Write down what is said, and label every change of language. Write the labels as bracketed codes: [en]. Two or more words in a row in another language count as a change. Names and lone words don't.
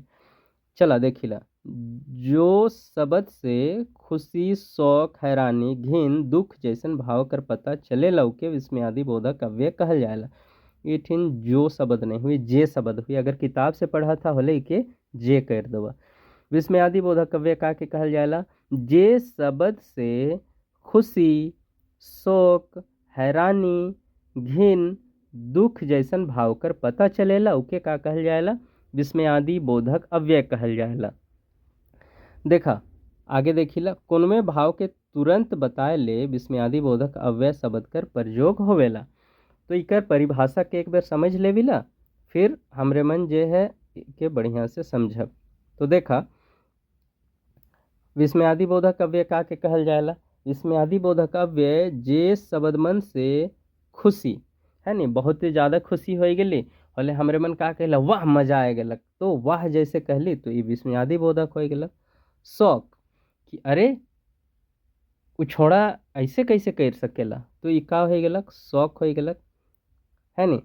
[sck] चला देखिला, जो शब्द से खुशी शौक हैरानी घिन दुख जैसन भाव कर पता चले लौके विस्मयादि बोधक अव्यय कहल जाएला। इठिन जो शब्द नहीं हुई जे शब्द हुई, अगर किताब से पढ़ा था होले के जे कर दवा। विस्मयादि बोधक अव्यय का के कहल जाएला, जे शब्द से खुशी शोक हैरानी घिन दुख जैसन भाव कर पता चलेला उके का कहल जाएला विस्मयादि बोधक अव्यय कहल जाएला। देखा आगे देखिला, कोनमे भाव के तुरंत बताए ले विस्मयादि बोधक अव्यय शब्द कर प्रयोग होवेला। तो इकर परिभाषा के एक बार समझ लेविला, फिर हमरे मन जे है के बढ़िया से समझब। तो देखा विस्मयादि बोधक अव्यय का के कहल जाएला, विस्मयादि बोधक अव्यय जे शब्द मन से खुशी है नी, बहुत ही ज़्यादा खुशी हो गई बोले हमरे मन का कहला वाह मजा आ गलक, तो वाह जैसे कहली तो ये विस्मयादि बोधक हो गलक। शौक कि अरे उ छोड़ा ऐसे कैसे कर सकेला, तो ई का हो गेलक, शौक हो गेलक, है नी।